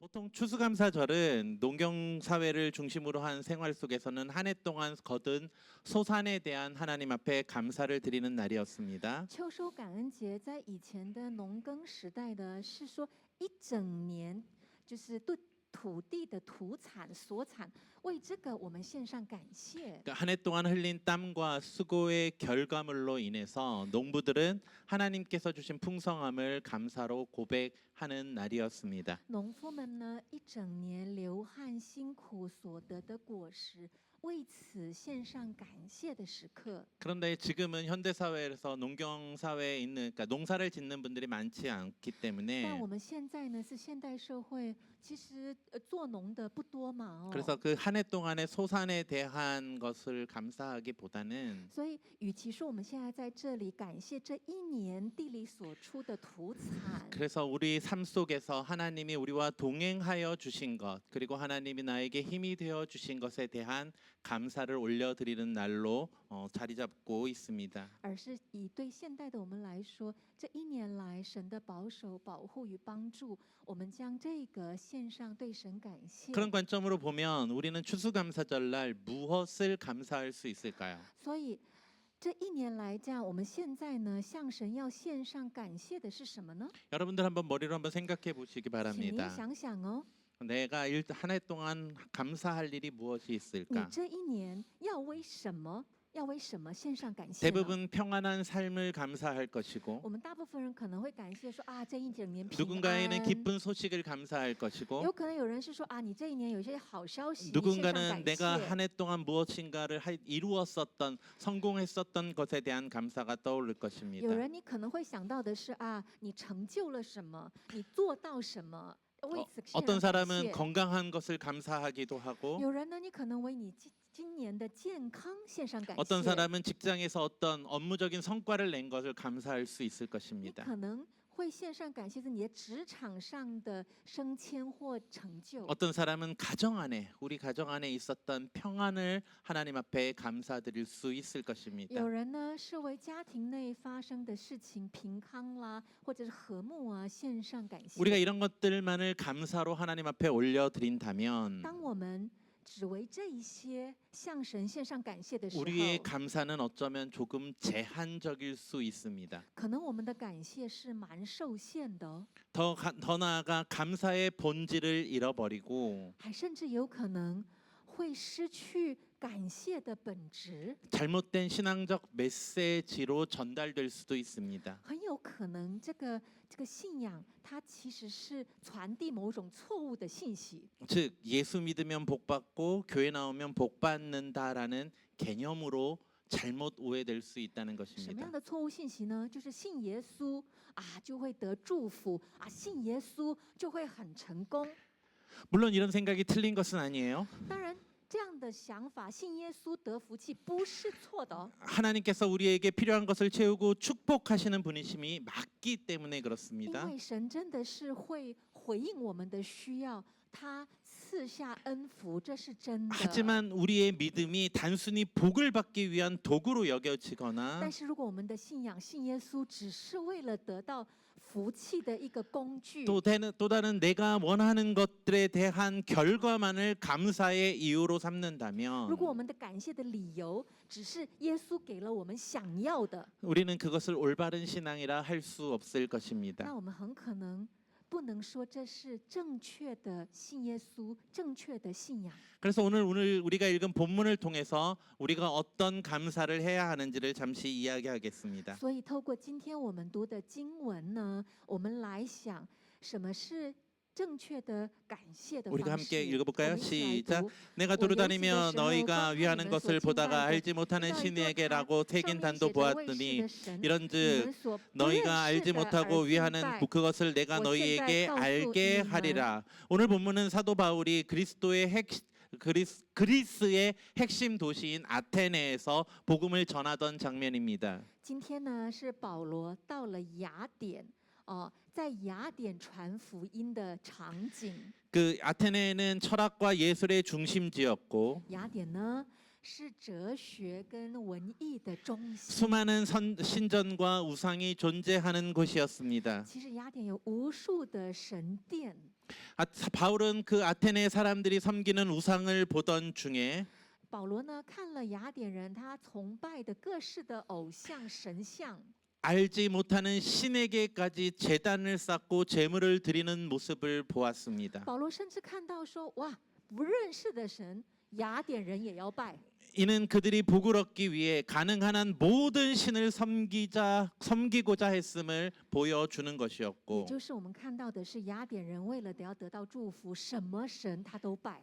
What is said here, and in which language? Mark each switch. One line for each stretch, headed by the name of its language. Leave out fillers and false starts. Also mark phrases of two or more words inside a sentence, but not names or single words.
Korean: 보통 추수감사절은 농경사회를 중심으로 한 생활 속에서는 한 해 동안 거둔 소산에 대한 하나님 앞에 감사를 드리는 날이었습니다.
Chinese: 秋收感恩节在以前的农耕时代的是说一整年，就是对土地的土产所产，为这个我们献上感谢。
Korean: 한 해 동안 흘린 땀과 수고의 결과물로 인해서 농부들은 하나님께서 주신 풍성함을 감사로 고백하는 날이었습니다.
Chinese: 农夫们呢，一整年流汗辛苦所得的果实，为此献上感谢的时刻。
Korean: 그런데 지금은 현대 사회에서 농경 사회에 있는 그러니까 농사를 짓는 분들이 많지 않기
Chinese: 但
Korean: 때문에
Chinese: 我们现在呢是现代社会，其实做农的不多嘛，
Korean: 그래서 그 한 해 동안의 소산에 대한 것을 감사하기보다는
Chinese: 所以与其说我们现在在这里感谢这一年地里所出的土产，
Korean: 그래서 우리 삶 속에서 하나님이 우리와 동행하여 주신 것 그리고 하나님이 나에게 힘이 되어 주신 것에 대한 감사를 올려드리는 날로 자리 잡고 있습니다.
Chinese: 而是以对现代的我们来说，这一年来神的保守、保护与帮助，我们将这个献上对神感谢。
Korean: 그런 관점으로 보면 우리는 추수감사절날 무엇을 감사할 수 있을까요?
Chinese: 所以这一年来讲，我们现在呢向神要献上感谢的是什么呢？
Korean: 여러분들 한번 머리로 한번 생각해 보시기
Chinese: 请您
Korean: 바랍니다.
Chinese: 想想哦，
Korean: 내가 한 해 동안 감사할 일이 무엇이
Chinese: 你
Korean: 있을까?
Chinese: 这一年要为什么献上感谢呢？
Korean: 대부분 평안한 삶을 감사할 것이고
Chinese: 我们大部分人可能会感谢说啊，这一整年平
Korean: 누군가에는
Chinese: 安。
Korean: 기쁜 소식을 감사할 것이고
Chinese: 有可能有人是说啊，你这一年有一些好消息，献上
Korean: 누군가는
Chinese: 感
Korean: 내가
Chinese: 谢。
Korean: 한 해 동안 무엇인가를 이루었었던 성공했었던 것에 대한 감사가 떠오를
Chinese: 有
Korean: 것입니다.
Chinese: 人你可能会想到的是啊，你成就了什么，你做到什么，为此献
Korean: 어떤
Chinese: 上感
Korean: 사람은
Chinese: 谢。
Korean: 건강한 것을 감사하기도 하고
Chinese: 有人呢，你可能为你今年的健康献上感
Korean: 어떤
Chinese: 谢。
Korean: 사람은 직장에서 어떤 업무적인 성과를 낸 것을 감사할 수 있을
Chinese: 你
Korean: 것입니다.
Chinese: 可能会献上感谢，是你的职场上的升迁或成就。
Korean: 어떤 사람은 가정 안에 우리 가정 안에 있었던 평안을 하나님 앞에 감사드릴 수 있을 것입니다.
Chinese: 有人呢是为家庭内发生的事情平康啦，或者是和睦啊，献上感谢。
Korean: 우리가 이런 것들만을 감사로 하나님 앞에 올려드린다면
Chinese: 当我们只为这一些向神献上感谢的时候，
Korean: 우리의 감사는 어쩌면 조금 제한적일 수 있습니다.
Chinese: 可能我们的感谢是蛮受限的哦，
Korean: 더 나아가 감사의 본질을 잃어버리고
Chinese: 还甚至有可能会失去感谢的本质，
Korean: 잘못된 신앙적 메시지로 전달될 수도 있습니다.
Chinese: 很有可能这个信仰它其实是传递某种错误的信息。
Korean: 즉 예수 믿으면 복 받고 교회 나오면 복 받는다라는 개념으로 잘못 오해될 수 있다는
Chinese: 什么
Korean: 것입니다.
Chinese: 样的错误信息呢？就是信耶稣啊就会得祝福啊，信耶稣就会很成功。
Korean: 물론 이런 생각이 틀린 것은 아니에요.
Chinese: 当然，这样的想法，信耶稣得福气不是错的哦。
Korean: 하나님께서 우리에게 필요한 것을 채우고 축복하시는 분이심이 맞기 때문에
Chinese: 因
Korean: 그렇습니다.
Chinese: 为神真的是会回应我们的需要，他赐下恩福，这是真的。
Korean: 하지만 우리의 믿음이 단순히 복을 받기 위한 도구로 여겨지거나
Chinese: 但是如果我们的信仰信耶稣只是为了得到福气的一个工具，
Korean: 또 다른 내가 원하는 것들에 대한 결과만을 감사의 이유로
Chinese: 如果
Korean: 삼는다면
Chinese: 我们的感谢的理由只是耶稣给了我们想要的，
Korean: 우리는 그것을 올바른 신앙이라 할 수 없을
Chinese: 那
Korean: 것입니다.
Chinese: 我们很可能不能说这是正确的信耶稣、正确的信仰。
Korean: 그래서 오늘 우리가 읽은 본문을 통해서 우리가 어떤 감사를 해야 하는지를 잠시 이야기하겠습니다.
Chinese: 所以，透过今天我们读的经文呢，我们来想什么是正确的感谢的
Korean: 우리가
Chinese: 方
Korean: 함께
Chinese: 式。
Korean: 읽어볼까요?
Chinese: 我们一起来
Korean: 시작.
Chinese: 读。
Korean: 내가
Chinese: 我
Korean: 두루다니며
Chinese: 游行的时候，
Korean: 너희가
Chinese: 观看
Korean: 위하는
Chinese: 你们所
Korean: 것을
Chinese: 敬
Korean: 보다가
Chinese: 拜的
Korean: 알지 못하는
Chinese: 一道一座
Korean: 신에게라고
Chinese: 坛，
Korean: 새긴
Chinese: 上面
Korean: 단도
Chinese: 写着为世
Korean: 보았더니
Chinese: 的神，你
Korean: 이런즉
Chinese: 们所不认
Korean: 너희가
Chinese: 识
Korean: 알지
Chinese: 的
Korean: 못하고
Chinese: 而敬
Korean: 위하는
Chinese: 拜。
Korean: 그것을 내가
Chinese: 我现在
Korean: 너희에게
Chinese: 告诉
Korean: 알게
Chinese: 你们，
Korean: 하리라. 오늘 본문은 사도 바울이 그리스의 핵심 도시인 아테네에서 복음을 전하던 장면입니다.
Chinese: 今天呢，是保罗到了雅典，在雅典传福音的场景。
Korean: 그 아테네는 철학과 예술의 중심지였고
Chinese: 雅典呢是哲学跟文艺的中心。
Korean: 수많은 신전과 우상이 존재하는 곳이었습니다.
Chinese: 其实雅典有无数的神殿。
Korean: 바울은 그 아테네 사람들이 섬기는 우상을 보던 중에
Chinese: 保罗呢看了雅典人他崇拜的各式的偶像神像，
Korean: 알지 못하는 신에게까지 제단을 쌓고 제물을 드리는 모습을 보았습니다.
Chinese: 保罗甚至看到说，哇，不认识的神，雅典人也要拜。
Korean: 이는 그들이 복을 얻기 위해 가능한 한 모든 신을 섬기고자 했음을 보여주는
Chinese: 也
Korean: 것이었고
Chinese: 就是我们看到的是雅典人为了要得到祝福，什么神他都拜。